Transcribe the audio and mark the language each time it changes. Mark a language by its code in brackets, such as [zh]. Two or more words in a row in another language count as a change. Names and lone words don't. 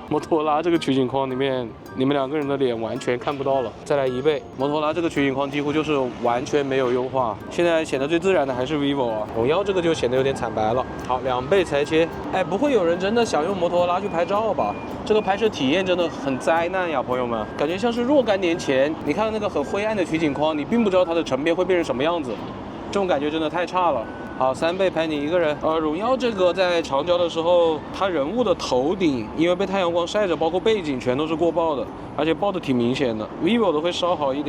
[zh] 摩托羅拉這個取景框裡面，你們2個人的臉完全看不到了。再來1倍，摩托羅拉這個取景框幾乎就是完全沒有優化。現在顯得最自然的還是 vivo 啊，榮耀這個就顯得有點慘白了。好，2倍裁切。哎，不會有人真的想用摩托羅拉去拍照吧？這個拍攝體驗真的很災難呀，朋友們，感覺像是若干年前你看到那個很灰暗的取景框，你並不知道它的成片會變成什麼樣子，這種感覺真的太差了。好，3倍拍你一個人。榮耀這個在長焦的時候，它人物的頭頂因為被太陽光曬着，包括背景全都是過曝的，而且曝的挺明顯的。vivo 的會稍好一點，